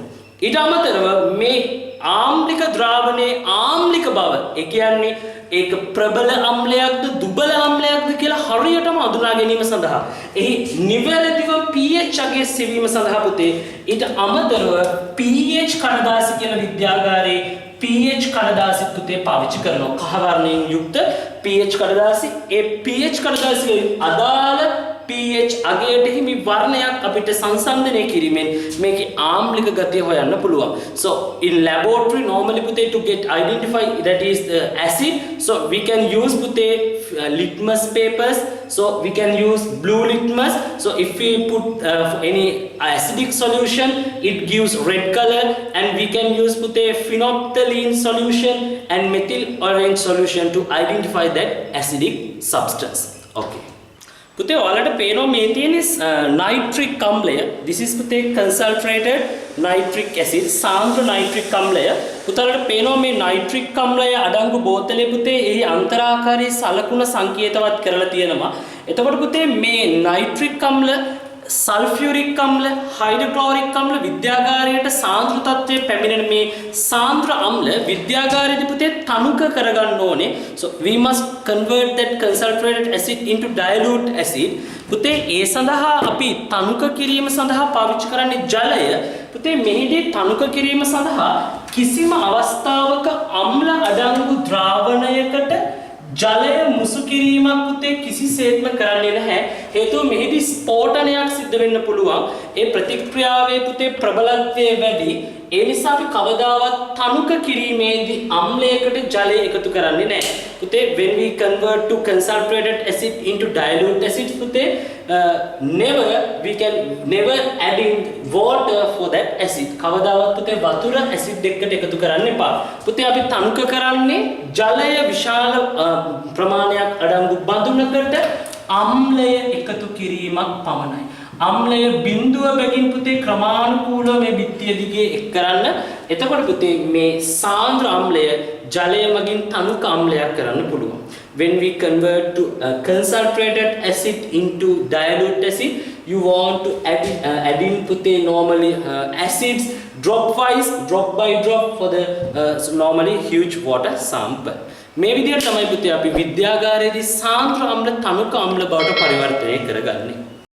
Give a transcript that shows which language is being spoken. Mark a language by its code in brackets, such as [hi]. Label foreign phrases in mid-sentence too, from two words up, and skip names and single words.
[si] ඊට අමතරව මේ ආම්ලික ද්‍රාවණයේ ආම්ලික බව ඒ කියන්නේ ඒක ප්‍රබල අම්ලයක්ද දුබල අම්ලයක්ද කියලා හරියටම අඳුනා ගැනීම සඳහා එහි නිවැරදිව pH අගය සෙවීම සඳහා පුතේ ඊට අමතරව pH කඩදාසි කියන විද්‍යාගාරයේ pH කඩදාසි පුතේ පාවිච්චි කරනවා. කහ වර්ණයෙන් යුක්ත pH කඩදාසි ඒ pH කඩදාසියේ අදාළ pH අගයට හිමි වර්ණයක් අපිට සංසන්දනය කිරීමෙන් මේකේ ආම්ලික ගතිය හොයන්න පුළුවන්. [en] So in laboratory normally පුතේ to get identify that is the acid, so we can use පුතේ litmus papers, so we can use blue litmus. So if we put any acidic solution it gives red color, and we can use පුතේ phenolphthalein solution and methyl orange solution to identify that acidic substance. [si] Okay. පුතේ ඔයාලට පේනවා මේ තියෙන nitric අම්ලය. [en] This is පුතේ concentrated nitric acid, [si] සාන්ද්‍ර nitric අම්ලය. පුතාලට පේනවා මේ nitric අම්ලය අඩංගු බෝතලේ පුතේ එහි අන්තරාකාරී සලකුණ සංකේතවත් කරලා තියෙනවා. එතකොට පුතේ මේ nitric අම්ල සල්ෆියුරික් අම්ල හයිඩ්‍රොක්ලෝරික් අම්ල විද්‍යාගාරයට සාන්ද්‍ර තත්ත්වයේ පැමිණෙන මේ සාන්ද්‍ර අම්ල විද්‍යාගාරයේදී පුතේ තනුක කරගන්න ඕනේ. [en] So we must convert that concentrated acid into dilute acid. [si] පුතේ ඒ සඳහා අපි තනුක කිරීම සඳහා පාවිච්චි කරන්නේ ජලය. පුතේ මෙහිදී තනුක කිරීම සඳහා කිසිම අවස්ථාවක අම්ල අඩංගු ද්‍රාවණයකට ජලය මුසු කිරීමක් පුතේ කිසිසේත්ම කරන්නේ නැහැ. හේතුව මෙහිදී ස්ෆෝටනයක් සිද්ධ වෙන්න පුළුවන්. ඒ ප්‍රතික්‍රියාවේ පුතේ ප්‍රබලත්වය වැඩි. ඒ නිසා අපි කවදාවත් තනුක කිරීමේදී අම්ලයකට ජලය එකතු කරන්නේ නැහැ. [en] පුතේ when we convert to concentrated acid into dilute acid පුතේ we can never adding water for that acid. [si] කවදාවත් පුතේ වතුර ඇසිඩ් එකට එකතු කරන්න එපා. පුතේ අපි තනුක කරන්නේ ජලය විශාල ප්‍රමාණයක් අඩංගු බඳුනකට අම්ලය එකතු කිරීමක් පමණයි. අම්ලය බිඳුව බැගින් පුතේ ක්‍රමානුකූලව මේ බිත්තිය දිගේ එක් කරන්න. එතකොට පුතේ මේ සාන්ද්‍ර අම්ලය ජලය මගින් තනුක අම්ලයක් කරන්න පුළුවන්. [en] When we convert to concentrated acid into dilute acid, you want to add in පුතේ normally acids drop by drop for the normally huge water sample. [si] මේ විදිහට තමයි පුතේ අපි විද්‍යාගාරයේදී සාන්ද්‍ර අම්ල තනුක අම්ල බවට පරිවර්තනය කරගන්නේ.